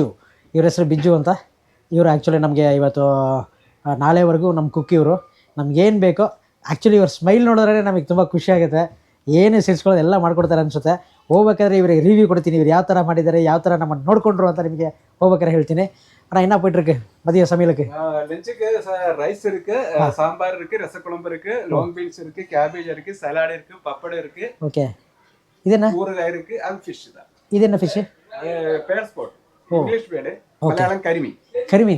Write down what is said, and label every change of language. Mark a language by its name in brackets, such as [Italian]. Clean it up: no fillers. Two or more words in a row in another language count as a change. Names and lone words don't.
[Kannada] ಇವ್ರ ಹೆಸರು ಬಿಜ್ಜು ಅಂತ. ಇವರು ಆ್ಯಕ್ಚುಲಿ ನಮಗೆ ಇವತ್ತು ನಾಳೆವರೆಗೂ ನಮ್ಮ ಕುಕ್. ಇವರು ನಮಗೇನು ಬೇಕೋ ಆ್ಯಕ್ಚುಲಿ ಇವ್ರ ಸ್ಮೈಲ್ ನೋಡಿದ್ರೆ ನಮಗೆ ತುಂಬ ಖುಷಿಯಾಗುತ್ತೆ. ಏನು ಸೇರಿಸ್ಕೊಳ್ಳೋದು ಎಲ್ಲ ಮಾಡ್ಕೊಡ್ತಾರೆ ಅನಿಸುತ್ತೆ. ಹೋಗ್ಬೇಕಾದ್ರೆ ಇವ್ರಿಗೆ ರಿವ್ಯೂ ಕೊಡ್ತೀನಿ, ಇವ್ರು ಯಾವ ಥರ ಮಾಡಿದ್ದಾರೆ, ಯಾವ ಥರ ನಮ್ಮನ್ನು ನೋಡಿಕೊಂಡ್ರು ಅಂತ ನಿಮಗೆ ಹೋಗ್ಬೇಕಾದ್ರೆ ಹೇಳ್ತೀನಿ. [Tamil] ஆனால் என்ன போயிட்டுருக்கு மதிய சமையலுக்கு? லஞ்சுக்கு ரைஸ் இருக்கு, சாம்பார் இருக்கு, ரசக்குழம்பு இருக்கு, [English] long beans [Tamil] இருக்கு, கேபேஜ் இருக்கு, சலாட் இருக்கு, பப்படம் இருக்கு. ஓகே. இது என்ன? ஊறுகாய் இருக்கு. அது ஃபிஷ் தான். இது என்ன ஃபிஷ்? [English] pearl spot, [Kannada] ಇಂಗ್ಲಿಷ್ ಬೇಡ, ಮಲಯಾಳಂ ಕರಿಮೀನ್.